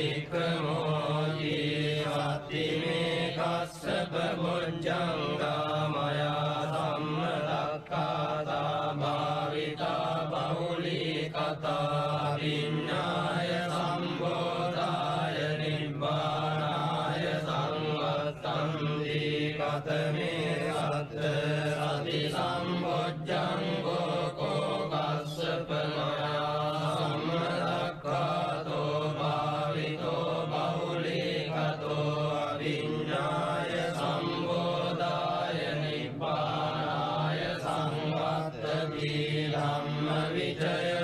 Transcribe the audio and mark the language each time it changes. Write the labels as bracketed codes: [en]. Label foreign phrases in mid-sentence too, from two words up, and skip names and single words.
[pi] වික්ඛමෝති අත්තිමේ කස්සප බොජ්ජංගා මයා සම්මදක්ඛාතා භාවිතා බහුලී කතා විඤ්ඤාය සම්බෝධාය නිබ්බානාය සංවත්තන්ති කතමේ සත්ත සති සම්බොජ්ජංගෝ කෝ කස්සප මයා සම්මදක්ඛාතෝ භාවිතෝ බහුලී කතෝ අවිඤ්ඤාය සම්බෝධාය නිබ්බානාය සංවත්තති ධම්ම විචය